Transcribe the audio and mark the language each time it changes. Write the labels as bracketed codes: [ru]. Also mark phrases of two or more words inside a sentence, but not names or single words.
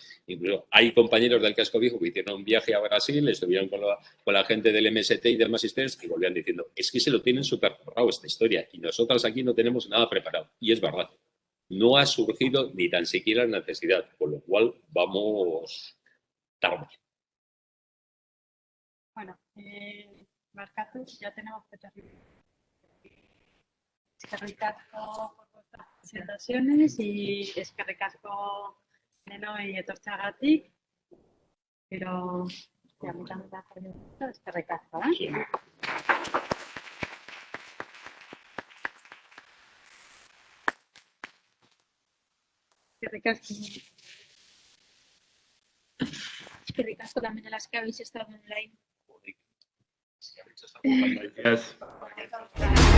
[es] Incluso hay compañeros del casco viejo que hicieron un viaje a Brasil, estuvieron con la gente del MST y del Magisters y volvían diciendo, es que se lo tienen súper preparado esta historia y nosotras aquí no tenemos nada preparado. Y es verdad. No ha surgido ni tan siquiera la necesidad, con lo cual vamos tarde. Bueno, Marcatus, ya tenemos que terminar. [eu] Eskerrik asko [es] por vuestras presentaciones y [eu] eskerrik asko denoi etortzeagatik. [es] Pero ya me también da permiso, [eu] eskerrik asko, [es] Sí. [eu] Eskerrik asko. Eskerrik asko [es] también a las que habéis estado online. Gracias.